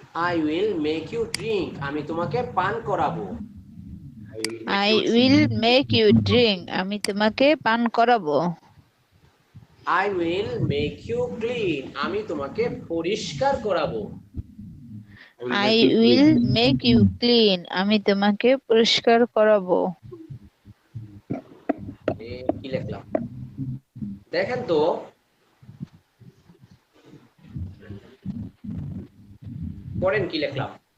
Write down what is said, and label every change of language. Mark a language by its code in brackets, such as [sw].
[en] I will make you drink [bn] আমি তোমাকে পান করাবো। [en] I will make I you will make you drink, [bn] আমি তোমাকে পান করাবো। [en] I will make you clean [bn] আমি তোমাকে পরিষ্কার করাবো। [en] I will make you clean. [bn] আমি তোমাকে পরিষ্কার করাবো। কি লিখলাম দেখেন তো, পড়েন কি লিখলাম।